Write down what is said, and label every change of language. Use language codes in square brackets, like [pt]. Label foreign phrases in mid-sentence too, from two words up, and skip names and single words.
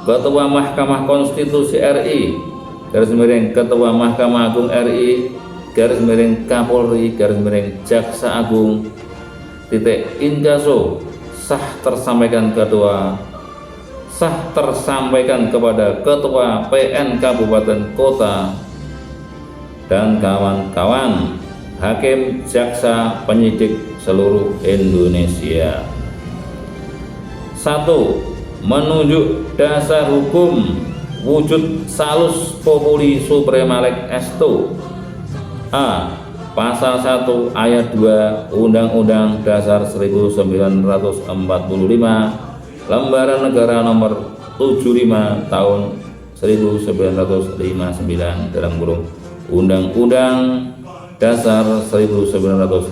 [id] Ketua Mahkamah Konstitusi RI, Ketua Mahkamah Agung RI, Kapolri, Jaksa Agung, Inkaso sah tersampaikan kepada Ketua PN Kabupaten Kota dan kawan-kawan hakim, jaksa, penyidik seluruh Indonesia. 1. Menunjuk dasar hukum wujud [la] salus populi suprema lex esto. [id] A. Pasal 1 ayat 2 Undang-Undang Dasar 1945, Lembaran Negara nomor 75 tahun 1959 dalam kurung Undang-Undang Dasar 1945.